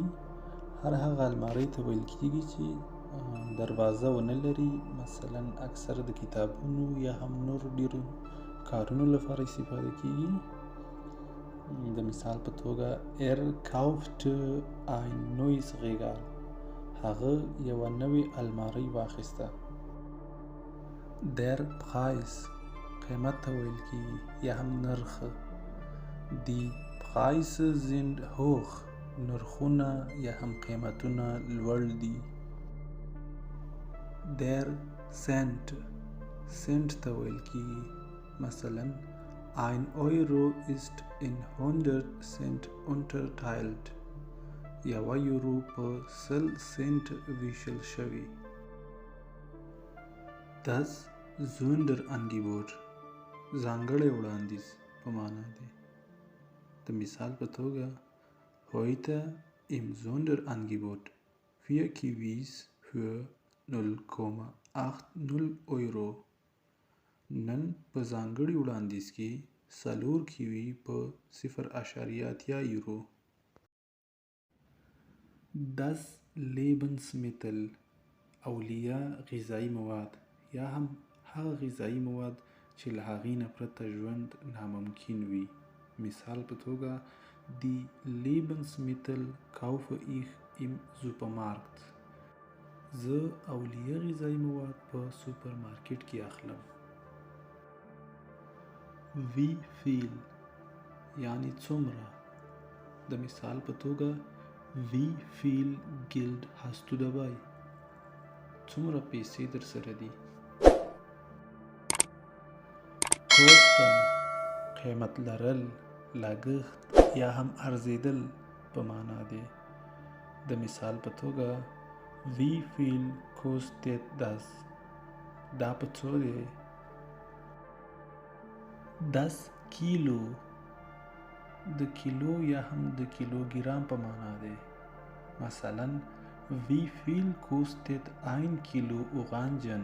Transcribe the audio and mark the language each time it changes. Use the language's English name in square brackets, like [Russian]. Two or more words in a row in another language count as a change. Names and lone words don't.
[Pashto] هر هغه الماری ته ویل کیږي چې دروازه ونه لري. مثلا اکثر د کتابونو یا هم نور ډیرو کارونو لپاره استفاده کیږي. د مثال په توګه [German] kaufte ein neues Regal. [Pashto] هغه یوه نوې الماری واخیسته. [German] Der Preis [Pashto] قیمت ته ویل کیږي یا هم نرخ. [German] Die Preise sind hoch. [Pashto] نرخونه یا هم قیمتونه لوړ دي. [German] Der Cent [Pashto] سنت ته ویل کیږي. [German] مثلا 1 Euro ist in 100 Cent unterteilt. [Pashto] 1 یورو په 100 سنت ویشل شوی. [German] Das Sonderangebot [Pashto] ځانګړی وړاندیز په معنا دی. د مثال په توګه [German] heute im Sonderangebot 4 Kiwis für 0,80 Euro. [Pashto] نن په ځانګړي وړاندیز کې 4 کیوي په 0.80 یورو. [German] Das Lebensmittel [Pashto] اولیه غذایی مواد یا هم هغه غذایی مواد چې له هغې نه پرته ژوند ناممکن وي. مثال په توګه [German] Die Lebensmittel kaufe ich im Supermarkt. [Pashto] زه اولیه غذایی مواد په سوپرمارکټ کې اخلم. [German] Wie viel [Pashto] یعنی څومره. د مثال په توګه [German] Wie viel Geld hast du dabei؟ [Pashto] څومره پیسې در سره دي؟ Kosten قیمت لرل، لګښت یا هم ارزیدل په معنا دی. د مثال په توګه [German] Wie viel kostet das؟ [Pashto] دا په څو دی؟ [German] Das Kilo [Pashto] د کیلو یا هم د کیلوګرام په معنا دی. [German] مثلا Wie viel kostet 1 Kilo Orangen؟